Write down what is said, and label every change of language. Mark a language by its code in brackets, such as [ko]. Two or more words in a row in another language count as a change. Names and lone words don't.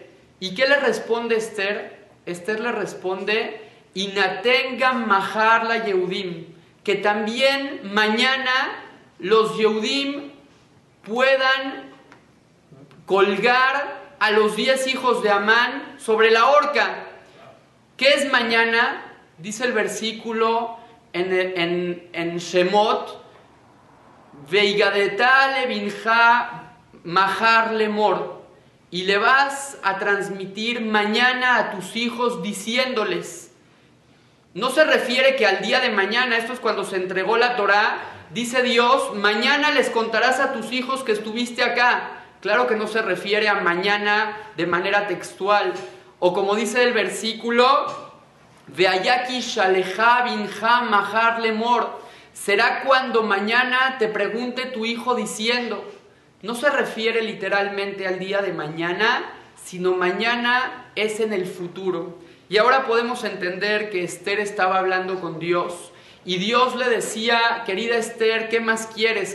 [es] ¿Y qué le responde Esther? Esther le responde, [he] ינתן גם מחר ליהודים, [es] que también mañana los Yehudim puedan colgar a los 10 hijos de Amán sobre la horca. ¿Qué es mañana? Dice el versículo en Shemot, [he] והגדת לבנך מחר לאמר, [es] y le vas a transmitir mañana a tus hijos diciéndoles. No se refiere que al día de mañana, esto es cuando se entregó la Torá, dice Dios, mañana les contarás a tus hijos que estuviste acá. Claro que no se refiere a mañana de manera textual. O como dice el versículo, [he] והיה כי ישאלך בנך מחר לאמר, [es] será cuando mañana te pregunte tu hijo diciendo. No se refiere literalmente al día de mañana, sino mañana es en el futuro. Y ahora podemos entender que Esther estaba hablando con Dios. Y Dios le decía, querida Esther, ¿qué más quieres?